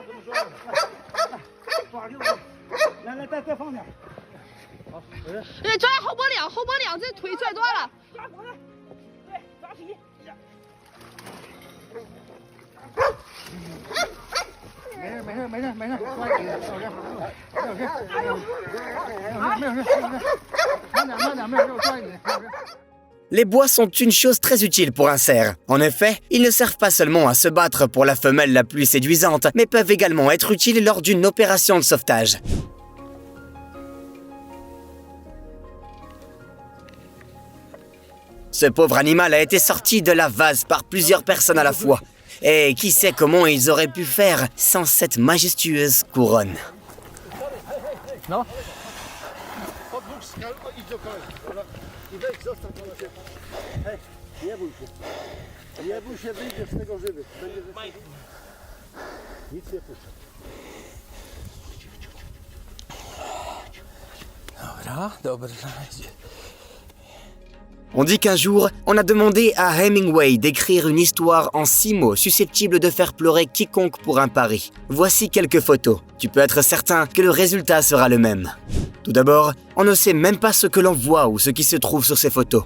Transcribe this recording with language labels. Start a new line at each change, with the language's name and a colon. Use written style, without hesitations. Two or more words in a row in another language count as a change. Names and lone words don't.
Chinese: 对，抓后脖领，后脖领，这腿拽断了。抓脖子，对，抓皮。没事没事没事没事，抓紧，没有事，没有事，没有事，没有事，慢点慢点，没有事，我抓紧，没有事。
French: Les bois sont une chose très utile pour un cerf. En effet, ils ne servent pas seulement à se battre pour la femelle la plus séduisante, mais peuvent également être utiles lors d'une opération de sauvetage. Ce pauvre animal a été sorti de la vase par plusieurs personnes à la fois. Et qui sait comment ils auraient pu faire sans cette majestueuse couronne.
Polish: No. Nie bój się, wyjdziesz z tego żywy. Nic nie puszczę. Dobra.
French: On dit qu'un jour, on a demandé à Hemingway d'écrire une histoire en 6 mots susceptible de faire pleurer quiconque pour un pari. Voici quelques photos. Tu peux être certain que le résultat sera le même. Tout d'abord, on ne sait même pas ce que l'on voit ou ce qui se trouve sur ces photos.